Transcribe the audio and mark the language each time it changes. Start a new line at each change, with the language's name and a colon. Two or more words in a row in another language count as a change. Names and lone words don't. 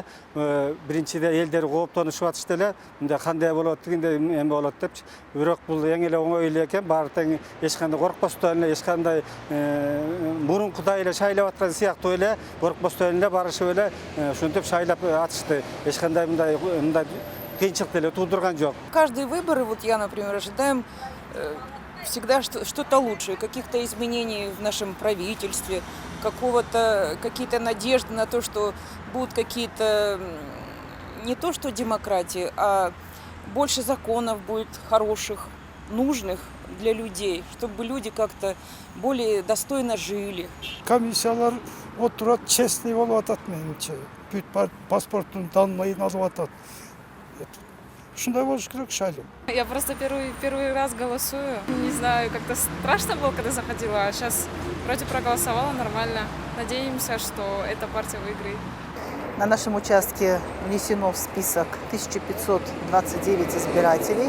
Kyrgyz: Биринчиде элдер кооптонушуп атышты эле. Мындай кандай болот дегенде эме болот депчи. Бирок бул эң эле оңой эле экен. Баары тең эч кандай коркпостон эле, эч кандай мурункудай эле шайлап аткан сыяктуу эле, коркпостон эле барышып эле ушинтип шайлап атышты. Эч кандай мындай кыйынчылык эле туудурган жок.
Russian: Каждые выборы, вот я, например, ожидаем всегда что-то лучшее, каких-то изменений в нашем правительстве, какие-то надежды на то, что будут какие-то, не то что демократии, а больше законов будет хороших, нужных для людей, чтобы люди как-то более достойно жили.
Kyrgyz: Комиссиялар отурат, честный болуп атат менимче. Бүт паспорттун данныйын алып атат. Шундай болуш керек шайлоо.
Russian: Я просто первый раз голосую. Не знаю, как-то страшно было, когда заходила, а сейчас вроде проголосовала нормально. Надеемся, что эта партия выиграет. На нашем участке внесено в список 1529 избирателей.